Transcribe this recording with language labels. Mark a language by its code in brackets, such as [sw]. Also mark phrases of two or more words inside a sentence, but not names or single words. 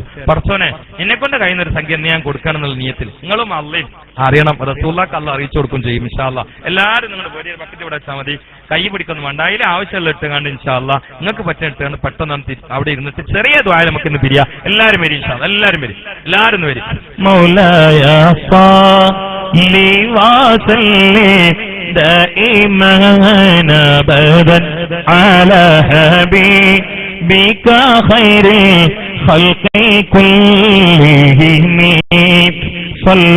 [ml] പടച്ചോനെ എന്നെക്കൊണ്ട് കഴിയുന്ന ഒരു സംഖ്യ ഞാൻ കൊടുക്കണം എന്നുള്ള നിയത്തിൽ നിങ്ങളും അള്ളയും അറിയണം. റസൂലുള്ളാഹിക്ക് അള്ളാഹ് അറിയിച്ചു കൊടുക്കും ചെയ്യും [ar] إن شاء الله. [ml] എല്ലാവരും നിങ്ങളുടെ വലിയ ബക്കറ്റ് ഇവിടെ വെച്ചാൽ മതി. കൈ പിടിക്കൊന്നും വേണ്ട. അതിൽ ആവശ്യമുള്ള ഇട്ടുകാണ്ട് [ar] إن شاء الله [ml] നിങ്ങൾക്ക് പറ്റുന്ന ഇട്ടുകൊണ്ട് പെട്ടെന്ന് അവിടെ ഇരുന്നിട്ട് ചെറിയ ദ്വായ നമുക്ക് ഇന്ന് പിരിയാം. എല്ലാവരും വരും [ar] إن شاء الله. [ml] എല്ലാവരും വരും. എല്ലാവരും വരും. [ar] മൗലായ صلي وسلم دائما أبدا على حبيبك خير الخلق كلهم صلى